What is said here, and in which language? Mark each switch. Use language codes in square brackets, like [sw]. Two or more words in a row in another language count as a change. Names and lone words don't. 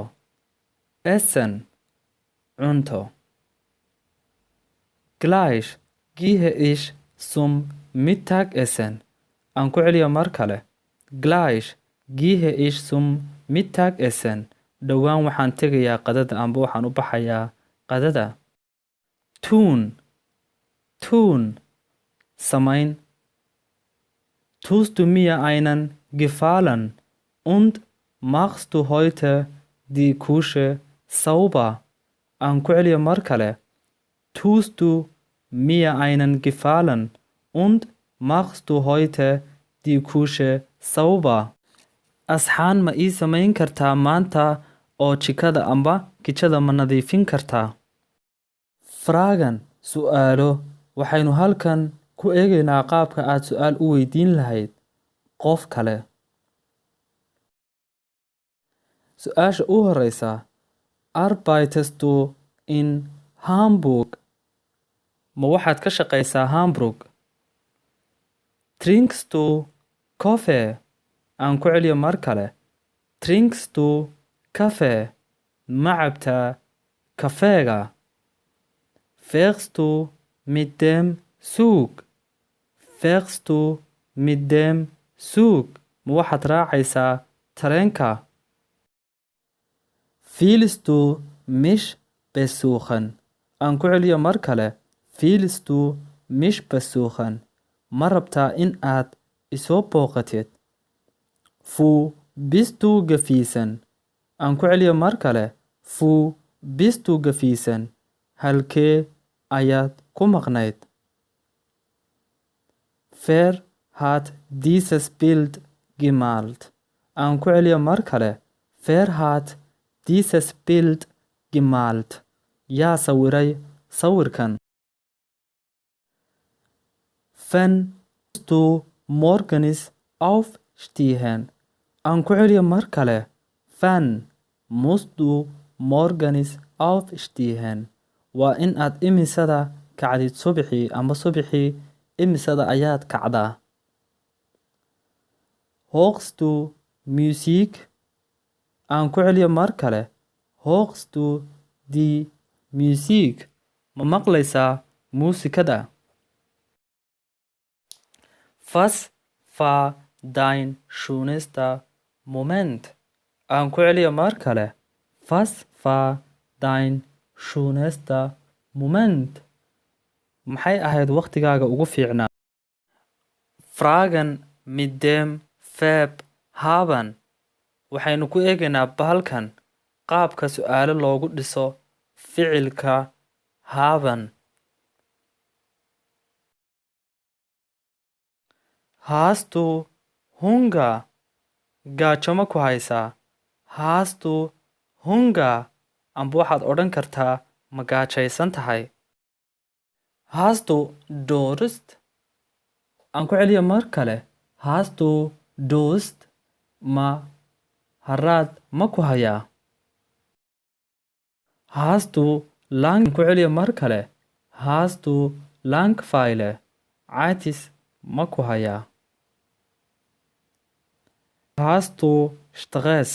[de] Essen. Cunto. Gleich gehe ich zum Mittagessen. [so] Aan ku celiya mar kale. [de] Gleich gehe ich zum Mittagessen. [so] Dhowaan waxaan tegayaa qadada amba waxaan u baxayaa qadada. [de] Tun. Tun. [so] Samayn. [de] Tust du mir einen Gefallen und machst du heute die Küche sauber? [so] Aan ku celiya mar kale. [de] Tust du mir einen Gefallen und machst du heute die Küche sauber? [so] Asxaan ma ii samayn kartaa maanta oo jikada amba kitchada ma nadiifin kartaa? [de] Fragen. Su'aalo. [so] Waxaynu halkan ku eegaynaa qaabka aad su'aal u weydiin lahayd qof kale. Su'aasha u horeysa. [de] Arbeitest du in Hamburg? [so] Ma waxaad ka shaqaysaa Hamburg? [de] Trinkst du Kaffee? [so] aan ku celiyo mar kale. [de] Trinkst du Kaffee? [so] Ma cabtaa kafeega? [de] Fährst du mit dem Zug? Fährst du mit dem Zug? [so] Ma waxaad raacaysaa tareenka? [de] Willst du mich besuchen? [so] Aan ku celiyo mar kale. [de] Willst du mich besuchen? [so] Ma rabtaa in aad isoo booqatid? [de] Wo bist du gewesen? [so] Aan ku celiyo mar kale. [de] Wo bist du gewesen? [so] Halkee ayaad ku maqnayd? [de] Wer hat dieses Bild gemalt? [so] Aan ku celiyo mar kale. [de] Wer hat dieses Bild gemalt? [so] Yaa sawiray sawirkan? [de] Wann musst du morgens aufstehen? [so] Aan ku celiyo mar kale. [de] Wann musst du morgens aufstehen? [so] Waa in aad imisada kacdid subaxii ama subaxii imisada ayaad kacdaa. [de] Hörst du Musik? [so] Aan ku celiyo mar kale. [de] Hörst du die Musik? [so] Ma maqlaysaa muusikada? [de] Was war dein schönster Moment? [so] Aan ku celiyo mar kale. [de] Was war dein schönster Moment? [so] Maxay ahayd waqtigaaga ugu fiicnaa? [de] Fragen mit dem Verb haben. [so] Waxaynu ku eegaynaa bahalkan qaabka su'aalo loogu dhiso ficilka haben. [de] Hast du Hunger? [so] Gaajo ma ku haysaa? [de] Hast du Hunger? [so] Amba waxaad odhan kartaa ma gaajaysan tahay? [de] Hast du Durst? [so] Aan ku celiyo mar kale. [de] Hast du Durst? [so] Ma haraad ma ku hayaa? [de] Hast du Lang? [so] Aan ku celiyo mar kale. [de] Hast du Langeweile? [so] Caatis ma ku hayaa? [de] Hast du Stress?